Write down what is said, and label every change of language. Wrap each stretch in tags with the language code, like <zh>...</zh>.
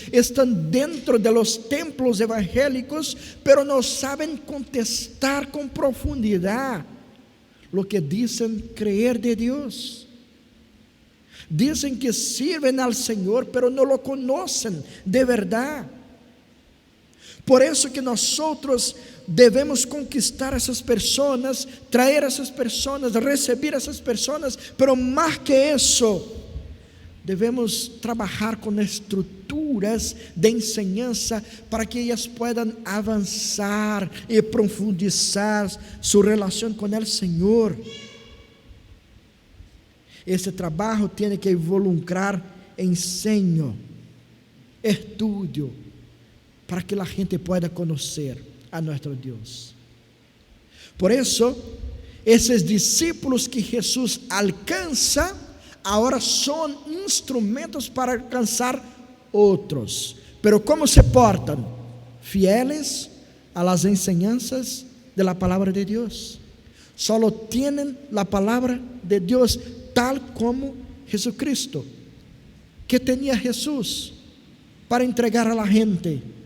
<es>Están dentro de los templos evangélicos, pero no saben contestar con profundidad lo que dicen creer de Dios. Dicen que sirven al Señor, pero no lo conocen de verdad. Por eso que nosotros debemos conquistar</es> <pt>essas pessoas, traer essas pessoas, receber essas pessoas, pero más que isso, devemos trabalhar com estruturas de enseñanza para que elas puedan avançar e profundizar sua relação com o Senhor. Esse trabalho tem que involucrar ensino, estudo, para que a gente pueda conhecer a nosso Deus. Por isso, esses discípulos que Jesus alcança, agora são instrumentos para alcançar outros.</pt> <es>Pero como se portam? Fieles a las enseñanzas de la palabra de Dios. solo tienen la palabra de Dios, tal como Jesucristo. ¿Qué tenía Jesús para entregar a la gente?</es>